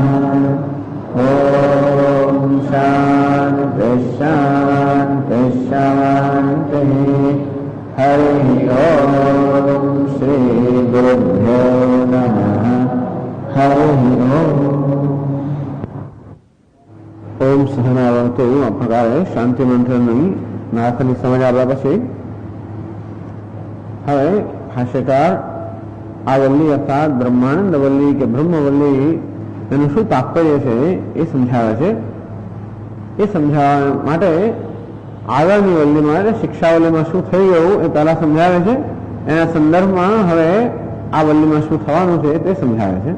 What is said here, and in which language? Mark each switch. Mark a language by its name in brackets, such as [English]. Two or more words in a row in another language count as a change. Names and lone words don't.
[Sanskrit] ॐ शान्ति शान्ति शान्तिः। हरि ओम श्री गुरुभ्यो नमः। हरि ओम सहनावतु। [Gujarati] આ પ્રકારે શાંતિ મંત્રની નાથની સમજ આવ્યા પછી હવે ભાષ્યકાર આ વલ્લી અર્થાત બ્રહ્માનંદ વલ્લી કે બ્રહ્મવલ્લી એનું શું તાત્પર્ય છે એ સમજાવે છે। એ સમજાવવા માટે આગળની વલ્લીમાં એટલે શિક્ષાવલ્લીમાં શું થઈ ગયું એ પહેલા સમજાવે છે, એના સંદર્ભમાં હવે આ વલ્લીમાં શું થવાનું છે તે સમજાવે છે।